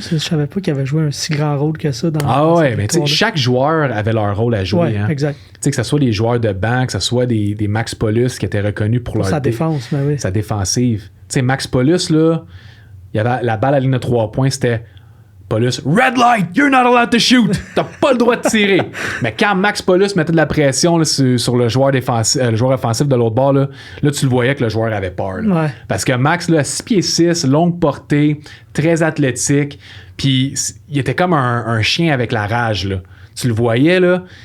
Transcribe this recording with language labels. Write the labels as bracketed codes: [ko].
[fr] Je savais pas qu'il avait joué un si grand rôle que ça dans mais tu sais, chaque joueur avait leur rôle à jouer. Ouais, hein. Exact. Tu sais, que ce soit les joueurs de banc, que ce soit des Max Paulus qui étaient reconnus pour leur sa défense, mais oui. Sa défensive. Tu sais, Max Paulus, là, il y avait la balle à la ligne de 3 points, c'était [en] Paulus, Red light, you're not allowed to shoot. [fr] T'as pas le droit de tirer. Mais quand Max Paulus mettait de la pression là, sur le joueur défensif, le joueur offensif de l'autre bord, là, tu le voyais que le joueur avait peur. Là. Ouais. Parce que Max, là, 6 pieds 6, longue portée, très athlétique, puis il était comme un chien avec la rage. Là. Tu le voyais, là.